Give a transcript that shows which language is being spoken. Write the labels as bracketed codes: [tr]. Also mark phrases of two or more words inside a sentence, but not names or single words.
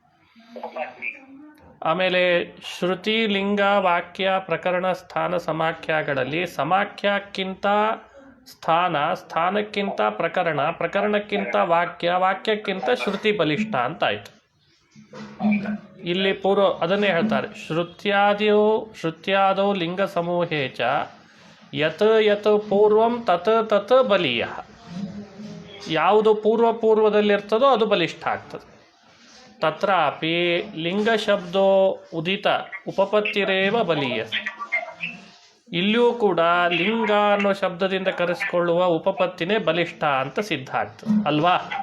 [kn] ಆಮೇಲೆ ಶ್ರುತಿ ಲಿಂಗ ವಾಕ್ಯ ಪ್ರಕರಣ ಸ್ಥಾನ ಸಮಾಖ್ಯಗಳಲ್ಲಿ ಸಮಾಖ್ಯಕ್ಕಿಂತ ಸ್ಥಾನಕ್ಕಿಂತ ಪ್ರಕರಣಕ್ಕಿಂತ ವಾಕ್ಯಕ್ಕಿಂತ ಶ್ರುತಿ ಬಲಿಷ್ಠ ಅಂತ ಆಯ್ತು. ಇಲ್ಲಿ ಅದನ್ನೇ ಹೇಳ್ತಾರೆ, [sa] ಶ್ರುತ್ಯಾದೌ ಲಿಂಗ ಸಮೂಹೇ ಚ ಯತ್ ಪೂರ್ವಂ ತತ್ ಬಲೀಯ. [kn] ಯಾವುದು ಪೂರ್ವದಲ್ಲಿರ್ತದೋ ಅದು ಬಲಿಷ್ಠ ಆಗ್ತದೆ. [sa] ತತ್ರಾಪಿ ಲಿಂಗ ಶಬ್ದೋ ಉದಿತ ಉಪಪತ್ತಿರೇವ ಬಲೀಯ. [kn] ಇಲ್ಲಿಯೂ ಕೂಡ ಲಿಂಗ ಅನ್ನೋ ಶಬ್ದದಿಂದ ಕರೆಸಿಕೊಳ್ಳುವ ಉಪಪತ್ತಿನೇ ಬಲಿಷ್ಠ ಅಂತ ಸಿದ್ಧ ಆಗ್ತದೆ ಅಲ್ವಾ.